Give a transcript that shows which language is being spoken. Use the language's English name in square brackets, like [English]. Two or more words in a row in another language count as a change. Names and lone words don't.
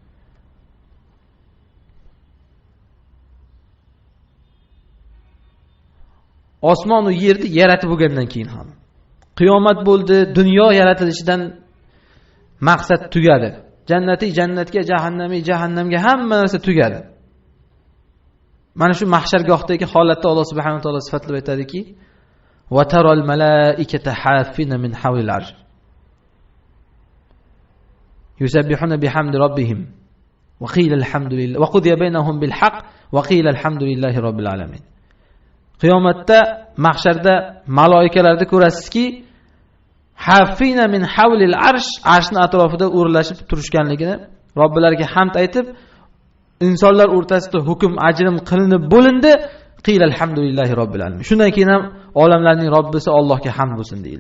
[Uzbek] Osmon va yerni yaratib bo'lgandan keyin ham qiyomat bo'ldi, dunyo yaratilishidan maqsad tugadi. Jannati jannatga, jahannami jahannamga, hamma narsa tugadi. Mana shu mahshargohdagi holatda Alloh subhanahu va taolo sifatlab aytadiki, [Arabic] "وترى الملائكة حافين من حول العرش. يسبحون بحمد ربهم وقيل الحمد لله وقضي بينهم بالحق وقيل الحمد لله رب العالمين." [Uzbek] Qiyomatda mahsharda maloikalarni ko'rasizki, [Arabic] حافين من حول العرش, [Uzbek] arshning atrofida o'rlashib turishganligini, Robbilariga hamd aytib, insonlar o'rtasida hukm ajrim qilinib bo'lindi. [Arabic] قيل الحمد لله رب العالمين. [Uzbek] Shundan keyin ham olamlarning Robbisi Allohga hamd bo'lsin deyildi.